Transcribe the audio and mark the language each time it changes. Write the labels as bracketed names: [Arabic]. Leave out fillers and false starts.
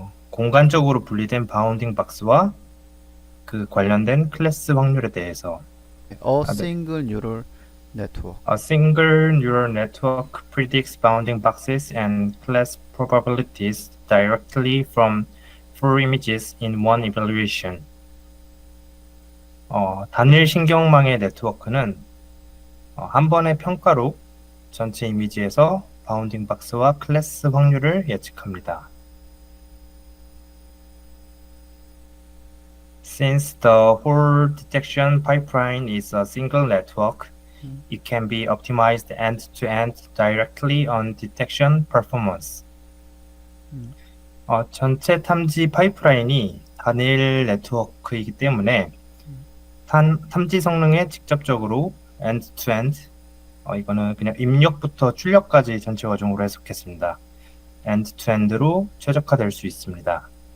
[Korean] 공간적으로 분리된 바운딩 박스와 그 관련된 클래스 확률에 대해서 [English] A [Korean] 네. [English] single neural network. A single neural network predicts bounding boxes and class probabilities directly from four images in one evaluation. [Korean] 단일 신경망의 네트워크는 한 번의 평가로 전체 이미지에서 바운딩 박스와 클래스 확률을 예측합니다. [English] Since the whole detection pipeline is a single network, it can be optimized end-to-end directly on detection performance. [Korean] 전체 탐지 파이프라인이 단일 네트워크이기 때문에 탐지 성능에 직접적으로 end-to-end, 이거는 그냥 입력부터 출력까지 전체 과정으로 해석했습니다. end-to-end로 최적화될 수 있습니다.